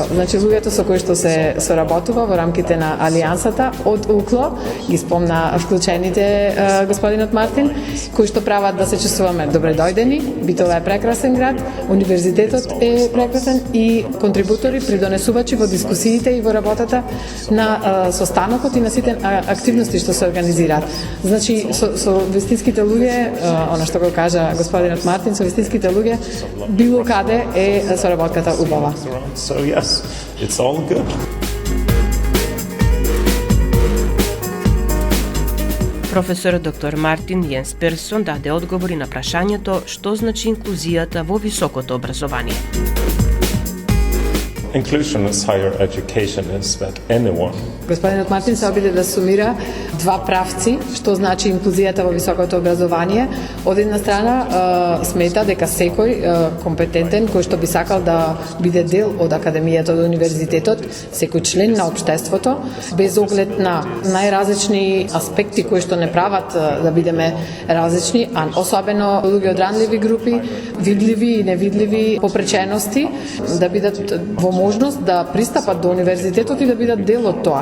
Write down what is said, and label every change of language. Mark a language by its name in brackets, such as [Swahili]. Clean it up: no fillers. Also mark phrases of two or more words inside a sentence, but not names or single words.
[Macedonian] Значи, луѓето со кои што се соработува во рамките на алијансата од УКЛО, ги спомна вклучените господинот Мартин, кои што прават да се чувствуваме добре дојдени, Битола е прекрасен град, универзитетот е прекрасен и контрибутори, придонесувачи во дискусиите и во работата на состанокот и на сите активности што се организираат. Значи, со вистинските луѓе, она што го кажа господинот Мартин, со вистинските луѓе, било каде е соработката убава. [English] So yes, it's all good. [Macedonian] Професор доктор Мартин Јенс Персон даде одговори на прашањето што значи инклузијата во високото образование. [English] Inclusion is higher education is that anyone. [Macedonian] Господинот Мартин се обиде да сумира два правци што значи инклузијата во високото образование. Од една страна смета дека секој компетентен кој што би сакал да биде дел од академијата од универзитетот, секој член на општеството, без оглед на најразлични аспекти кои што не прават да бидеме различни, а особено луѓе од ранливи групи, видливи и невидливи попречености, да бидат во можност да пристапат до универзитетот и да бидат дел од тоа.